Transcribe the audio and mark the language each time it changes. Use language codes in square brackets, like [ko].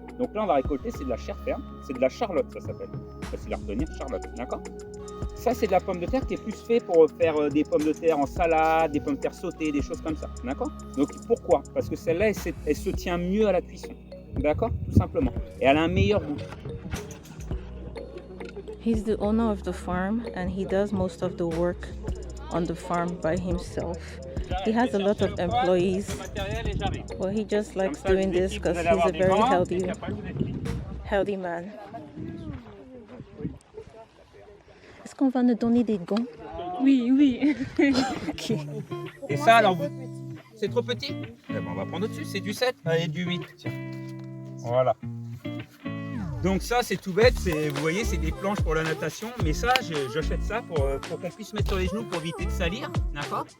[fr] Donc là, on va récolter, c'est de la chair ferme. C'est de la charlotte, ça s'appelle. Facile à retenir, charlotte, d'accord? Ça, c'est de la pomme de terre qui est plus fait pour faire des pommes de terre en salade, des pommes de terre sautées, des choses comme ça. D'accord? Donc pourquoi? Parce que celle-là, elle se tient mieux à la cuisson. D'accord? Tout simplement. Et elle a un meilleur goût. [en] He's the owner of the farm and he does most of the work on the farm by himself. He has a lot of employees, but he just likes doing this because he's a very healthy man. [fr] Est-ce qu'on va nous donner des gants? Oui, oui. Ok. Et ça, alors, c'est trop petit? Eh ben, on va prendre au-dessus. C'est du 7 et du 8. Tiens. Voilà. Donc ça, c'est tout bête. Vous voyez, c'est des planches pour la natation. Mais ça, j'achète ça pour qu'on puisse mettre sur les genoux pour éviter de salir. D'accord?